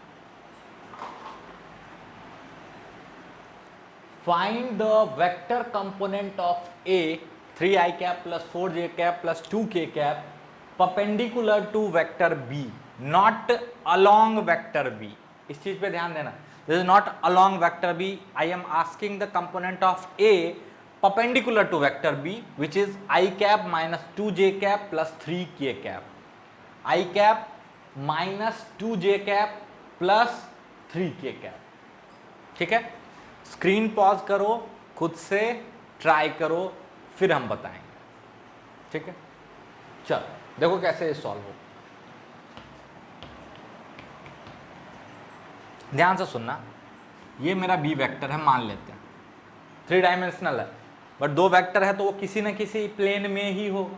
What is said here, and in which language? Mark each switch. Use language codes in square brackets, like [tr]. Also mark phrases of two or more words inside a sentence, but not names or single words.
[en] Find the vector component of a 3i cap plus 4j cap plus 2k cap perpendicular to vector b, not along vector b. [hi] इस चीज पे ध्यान देना, [en] This is not along vector b, I am asking the component of a perpendicular to vector b, which is I cap minus 2j cap plus 3k cap, I cap minus 2j cap plus 3k cap, [hi] ठीक है। [en] screen pause [hi] करो, खुद से ट्राई करो, फिर हम बताएंगे। ठीक है, चलो देखो कैसे ये सॉल्व हो। ध्यान से सुनना, ये मेरा बी वेक्टर है मान लेते हैं, 3 डायमेंशनल है, बट 2 वेक्टर है तो वो किसी न किसी प्लेन में ही होगा।